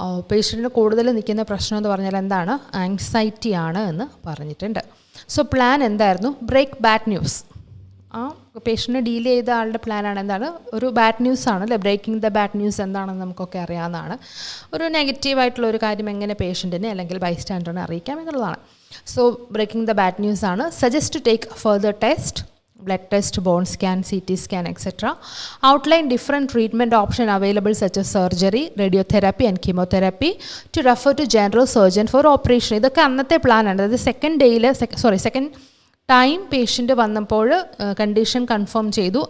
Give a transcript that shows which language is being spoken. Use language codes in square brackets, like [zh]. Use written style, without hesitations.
[ml] പേഷ്യൻറ്റിന് കൂടുതൽ നിൽക്കുന്ന പ്രശ്നം എന്ന് പറഞ്ഞാൽ എന്താണ്, ആങ്സൈറ്റി ആണ് എന്ന് പറഞ്ഞിട്ടുണ്ട്. സോ പ്ലാൻ എന്തായിരുന്നു, ബ്രേക്ക് ബാഡ് ന്യൂസ്. ആ പേഷ്യൻറ്റിനെ ഡീൽ ചെയ്ത ആളുടെ പ്ലാനാണ് എന്താണ്, ഒരു ബാഡ് ന്യൂസ് ആണ് അല്ലേ. ബ്രേക്കിംഗ് ദ ബാഡ് ന്യൂസ് എന്താണെന്ന് നമുക്കൊക്കെ അറിയാവുന്നതാണ്. ഒരു നെഗറ്റീവായിട്ടുള്ള ഒരു കാര്യം എങ്ങനെ പേഷ്യൻറ്റിനെ അല്ലെങ്കിൽ ബൈസ്റ്റാൻഡറിനെ അറിയിക്കാം എന്നുള്ളതാണ്. So breaking the bad news ആണ്. [en] Suggest to take further test, blood test, bone scan, CT scan, etc. Outline different treatment options available such as surgery, radiotherapy and chemotherapy, to refer to general surgeon for operation. [ml] ഇതൊക്കെ അന്നത്തെ പ്ലാനാണ്. അതായത് second time patient വന്നപ്പോൾ condition confirm ചെയ്തു.